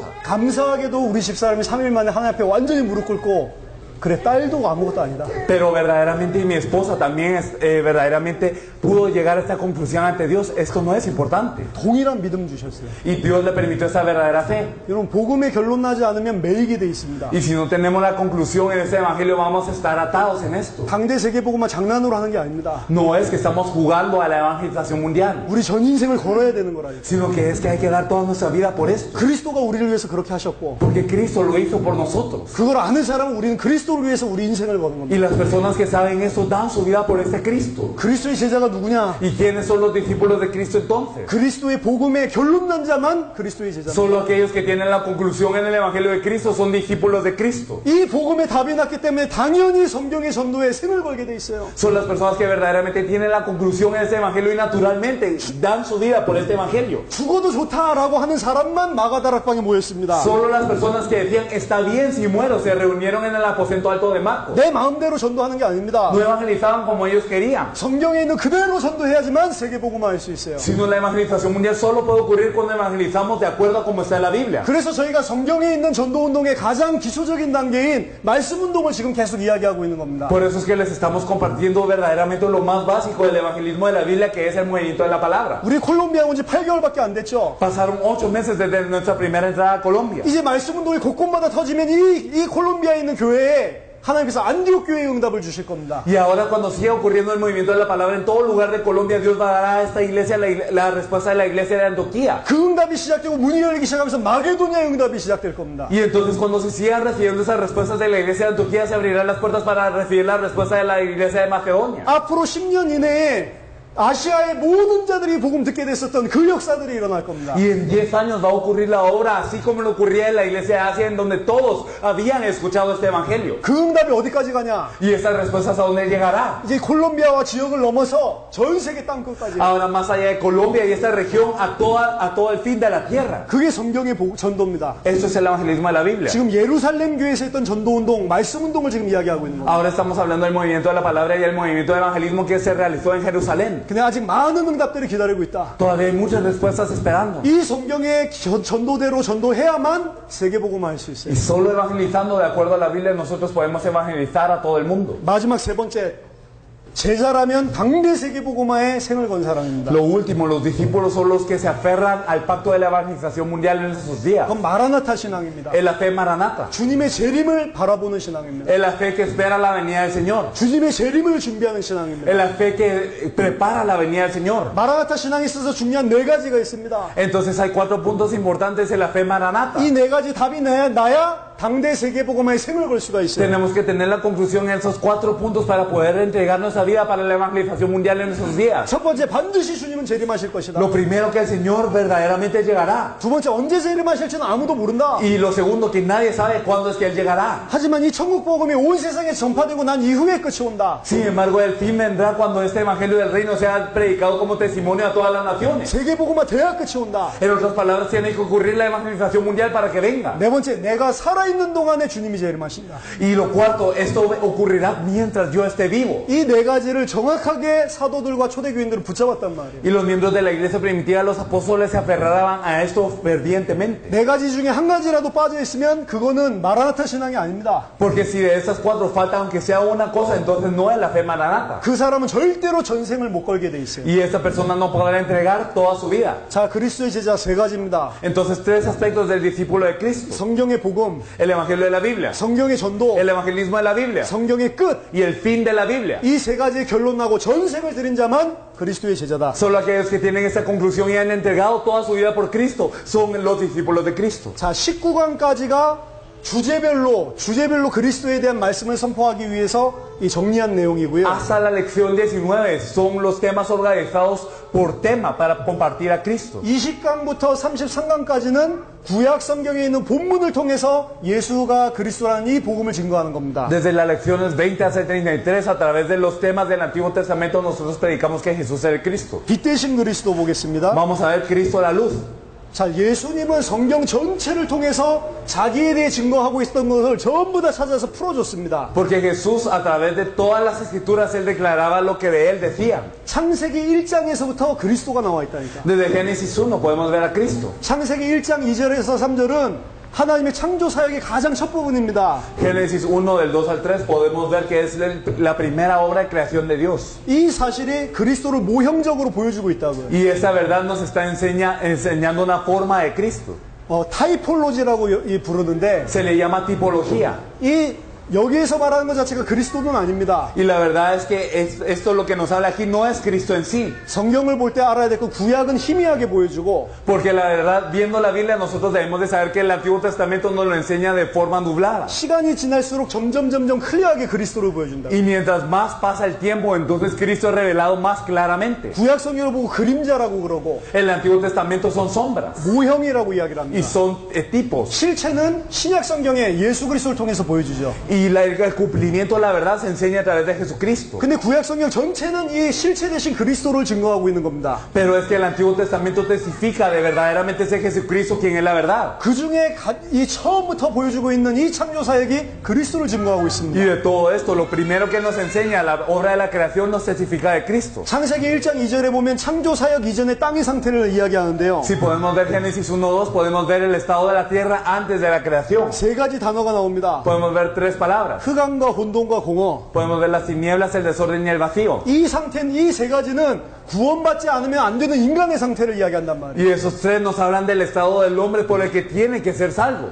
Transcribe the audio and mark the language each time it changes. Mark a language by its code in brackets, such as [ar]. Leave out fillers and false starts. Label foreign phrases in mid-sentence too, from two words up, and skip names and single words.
[ko] 감사하게도 우리 집사람이 3일 만에 하나님 앞에 완전히 무릎 꿇고 그래 딸도 아무것도 아니다. [es] Pero verdaderamente mi esposa también verdaderamente pudo llegar a esta conclusión ante Dios. Esto no es importante. [ko] 동일한 믿음 주셨어요. [es] Y Dios le permitió esa verdadera fe. [ko] 여러분 복음의 결론 나지 않으면 매이게 돼 있습니다. [es] Y si no tenemos la conclusión en este evangelio, vamos a estar atados en esto. [ko] 당대 세계복음만 장난으로 하는 게 아닙니다. [es] No es que estamos jugando a la evangelización mundial, [ko] 우리 전 인생을 걸어야 되는 거라요. [es] sino que es que hay que dar toda nuestra vida por esto. [ko] 그리스도가 우리를 위해서 그렇게 하셨고 [es] Porque Cristo lo hizo por nosotros. [ko] 그걸 아는 사람은 우리는 그리스도를 위해서 우리 인생을 거는 겁니다. [es] Y las personas que saben eso dan su vida por este Cristo. [ko] 그리스도의 제자가 누구냐? [es] ¿Y quiénes son los discípulos de Cristo entonces? [ko] 그리스도의 복음의 결론 난 자만 그리스도의 제자입니다. [es] Solo aquellos que tienen la conclusión en el evangelio de Cristo son discípulos de Cristo. [ko] 이 복음의 답이 났기 때문에 당연히 성경의 전도에 생을 걸게 돼 있어요. [es] Son las personas que verdaderamente tienen la conclusión en este evangelio y naturalmente dan su vida por este evangelio. [ko] 죽어도 좋다라고 하는 사람만 마가다락방에 모였습니다. [es] Solo las personas que decían está bien si muero se reunieron en el aposento alto de Marcos. [ko] 내 마음대로 전도하는 게 아닙니다. [es] No evangelizaban como ellos querían. [ko] 성경에 있는 그대로 전도해야지만 세계복음화 할 수 있어요. [es] Sino la evangelización mundial solo puede ocurrir cuando evangelizamos de acuerdo a como está en la Biblia. [ko] 그래서 저희가 성경에 있는 전도운동의 가장 기초적인 단계인 말씀운동을 지금 계속 이야기하고 있는 겁니다. [es] Por eso es que les estamos compartiendo verdaderamente lo más básico del evangelismo de la Biblia, que es el movimiento de la palabra. [ko] 우리 콜롬비아 온 지 8개월밖에 안 됐죠. [es] Pasaron 8 meses desde nuestra primera entrada a Colombia. [ko] 이제 말씀운동이 곳곳마다 터지면 이 콜롬비아에 있는 교회에 하나님께서 안디옥 교회의 응답을 주실 겁니다. [es] Y ahora cuando siga ocurriendo el movimiento de la palabra en todo lugar de Colombia, Dios va a dar a esta iglesia la respuesta de la iglesia de Antioquía. [ko] 그 응답이 시작되고 문이 열리기 시작하면서 마게도니아의 응답이 시작될 겁니다. [es] Y entonces cuando se sigan recibiendo esas respuestas de la iglesia de Antioquía, se abrirán las puertas para recibir la respuesta de la iglesia de Macedonia. [ko] 앞으로 10년 이내에 아시아의 모든 자들이 복음 듣게 됐었던 그 역사들이 일어날 겁니다. [es] Y en 10 años va a ocurrir la obra así como lo ocurría en la iglesia de Asia, en donde todos habían escuchado este evangelio. [ko] 그 응답이 어디까지 가냐? [es] Y esas respuestas a dónde llegará. [ko] 이제 콜롬비아와 지역을 넘어서 전 세계 땅끝까지. [es] Ahora más allá de Colombia y esta región a todo el fin de la tierra. [ko] 그게 성경의 전도입니다. [es] Esto es el evangelismo de la Biblia. [ko] 지금 예루살렘 교회에서 했던 전도운동, 말씀운동을 지금 이야기하고 있는 겁니다. [es] Ahora estamos hablando del movimiento de la palabra y el movimiento de evangelismo que se realizó en Jerusalén. [ko] 근데 아직 많은 응답들이 기다리고 있다. [es] Todavía hay muchas respuestas esperando. [ko] 이 성경의 전도대로 전도해야만 세계복음화 할 수 있어요. [es] Y solo evangelizando de acuerdo a la Biblia nosotros podemos evangelizar a todo el mundo. [ko] 마지막 세 번째, 제자라면 당대 세계복음화에 생을 건 사람입니다. [es] Lo último, los discípulos son los que se aferran al pacto de la evangelización mundial en esos días. [ko] 그건 마라나타 신앙입니다. [es] Es la fe maranata. [ko] 주님의 재림을 바라보는 신앙입니다. [es] Es la fe que espera la venida del Señor. [ko] 주님의 재림을 준비하는 신앙입니다. [es] Es la fe que prepara la venida del Señor. [ko] 마라나타 신앙에 있어서 중요한 네 가지가 있습니다. [es] Entonces hay 4 puntos importantes en la fe maranata. [ko] 이 네 가지 답이 나야 당대 세계복음화에 생을 걸 수가 있어요. [es] Tenemos que tener la conclusión en esos 4 puntos para poder entregar nuestra vida para la evangelización mundial en esos días. [ko] 첫 번째, 반드시 주님은 재림하실 것이다. [es] Lo primero, que el Señor verdaderamente llegará. [ko] 두 번째, 언제 재림하실지는 아무도 모른다. [es] Y lo segundo, que nadie sabe cuándo es que Él llegará. [ko] 하지만 이 천국 복음이 온 세상에 전파되고 난 이후에 끝이 온다. [es] Sin embargo, el fin vendrá cuando este evangelio del reino sea predicado como testimonio a todas las naciones. [ko] 세계복음화 돼야 끝이 온다. [es] En otras palabras, tiene que ocurrir la evangelización mundial para que venga. [ko] 네 번째, 내가 살아 살아있는 동안에 주님이 재림하신다. [es] Y lo cuarto, esto ocurrirá mientras yo esté vivo. [ko] 이 네 가지를 정확하게 사도들과 초대교인들은 붙잡았단 말이에요. [es] Y los miembros de la iglesia primitiva, los apóstoles, se aferraban a esto fervientemente. [ko] 네 가지 중에 한 가지라도 빠져 있으면 그거는 마라나타 신앙이 아닙니다. [es] Porque si de estas cuatro falta, aunque sea una cosa, entonces no es la fe maranata. [ko] 그 사람은 절대로 전생을 못 걸게 돼 있어요. [es] Y esta persona no podrá entregar toda su vida. [ko] 자, 그리스도의 제자 세 가지입니다. [es] Entonces, tres aspectos del discípulo de Cristo: [ko] 성경의 복음, [es] el evangelio de la Biblia, [ko] 성경의 전도, [es] el evangelismo de la Biblia [ko] 성경의 끝. [es] y el fin de la Biblia. [ko] 이 세 가지의 결론 나고 전생을 드린 자만 그리스도의 제자다. [es] Solo aquellos que tienen esta conclusión y han entregado toda su vida por Cristo son los discípulos de Cristo. [ko] 자, 19강까지가 주제별로 그리스도에 대한 말씀을 선포하기 위해서 이 정리한 내용이고요. [es] Hasta la lección 19 son los temas organizados por tema para compartir a Cristo. [ko] 20강부터 33강까지는 구약 성경에 있는 본문을 통해서 예수가 그리스도라는 이 복음을 증거하는 겁니다. [es] Desde las lecciones 20 hasta el 33, a través de los temas del Antiguo Testamento, nosotros predicamos que Jesús es el Cristo. [ko] 빛 대신 그리스도 보겠습니다. [es] Vamos a ver Cristo la luz. [ko] 자, 예수님은 성경 전체를 통해서 자기에 대해 증거하고 있었던 것을 전부 다 찾아서 풀어줬습니다. [es] Porque Jesús, a través de todas las escrituras, Él declaraba lo que de Él decía. [ko] 창세기 1장에서부터 그리스도가 나와 있다니까. [es] Desde Génesis 1 podemos ver a Cristo. [ko] 창세기 1장 2절에서 3절은 하나님의 창조 사역의 가장 첫 부분입니다. [es] Génesis 1 del 2 al 3 podemos ver que es la primera obra de creación de Dios. [ko] 이 사실이 그리스도를 모형적으로 보여주고 있다고요. [es] Y esta verdad nos está enseñando una forma de Cristo. [ko] 타이폴로지라고 부르는데 [es] Se le llama tipología. [ko] 이 여기에서 말하는 것 자체가 그리스도는 아닙니다. [es] Y la verdad es que esto lo que nos habla aquí no es Cristo en sí. [ko] 성경을 볼 때 알아야 될 건 구약은 희미하게 보여주고 [es] Porque la verdad, viendo la Biblia, nosotros debemos de saber que el Antiguo Testamento nos lo enseña de forma nublada. [ko] 시간이 지날수록 점점 클리어하게 그리스도를 보여준다. [es] Y mientras más pasa el tiempo, entonces Cristo es revelado más claramente. [ko] 구약 성경을 보고 그림자라고 그러고 [es] El Antiguo Testamento son sombras [ko] 모형이라고 이야기를 [es] y [ko] 합니다. [es] son tipos. [ko] 실체는 신약 성경에 예수 그리스도를 통해서 보여주죠. [es] Y el cumplimiento de la verdad se enseña a través de Jesucristo. [ko] 근데 구약 성경 전체는 이 실체 대신 그리스도를 증거하고 있는 겁니다. [es] Pero es que el Antiguo Testamento testifica de verdaderamente ser Jesucristo quien es la verdad. [ko] 그 중에 이 처음부터 보여주고 있는 이 창조 사역이 그리스도를 증거하고 [es] Y [ko] 있습니다. [es] de todo esto, lo primero que nos enseña la obra de la creación nos testifica de Cristo. [ko] 창세기 1장 2절에 보면 창조 사역 이전의 땅의 상태를 이야기하는데요. [es] Si podemos ver Génesis 1:2, podemos ver el estado de la tierra antes de la creación. [ko] 세 가지 단어가 나옵니다. [es] Podemos ver tres palabras. [ko] 흑암과 혼돈과 공허. [es] Podemos ver las tinieblas, el desorden y el vacío. [ko] 이 상태는 이 세 가지는 구원받지 않으면 안 되는 인간의 상태를 이야기한단 말이에요. [es] Y esos tres nos hablan del estado del hombre por el que tiene que ser salvo.